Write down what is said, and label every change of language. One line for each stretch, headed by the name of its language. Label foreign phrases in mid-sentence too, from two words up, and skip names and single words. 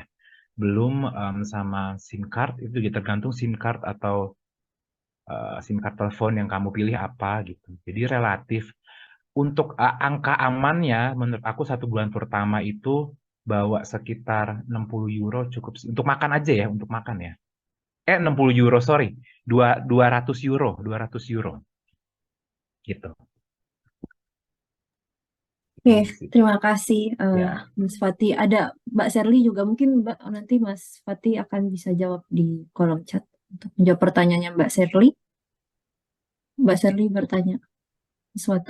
Indonesian: Belum sama SIM card, itu juga tergantung SIM card atau SIM card telepon yang kamu pilih apa gitu. Jadi relatif. Untuk angka amannya, menurut aku 1 bulan pertama itu bawa sekitar 60 euro cukup sih. Untuk makan aja ya, untuk makan ya. 60 euro, sorry. 200 euro, 200 euro. Gitu. Oke, Gitu sih. terima kasih Ya. Mas Fati. Ada Mbak Serly juga, mungkin nanti Mas Fati akan bisa jawab di kolom chat untuk menjawab pertanyaannya Mbak Serly. Mbak Serly bertanya sesuatu.